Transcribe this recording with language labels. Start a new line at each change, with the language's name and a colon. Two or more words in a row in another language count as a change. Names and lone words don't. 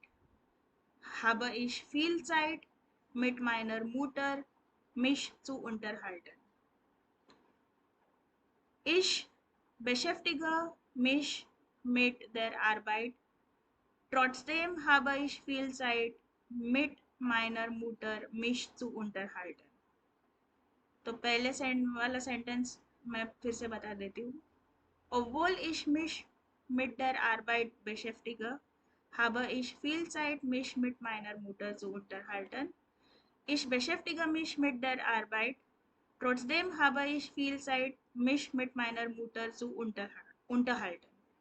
German: Habe ich viel Zeit, mit meiner Mutter mich zu unterhalten. Ich beschäftige mich mit der Arbeit. Trotzdem habe ich viel Zeit, mit meiner Mutter mich zu unterhalten.
Hindi: तो पहले वाला सेंटेंस मैं फिर से बता देती हूँ.
German: Obwohl ich mich mit der Arbeit beschäftige, habe ich viel Zeit, mich mit meiner Mutter zu unterhalten. Ich beschäftige mich mit der Arbeit. Trotzdem habe ich viel Zeit, mich mit meiner Mutter zu unterhalten.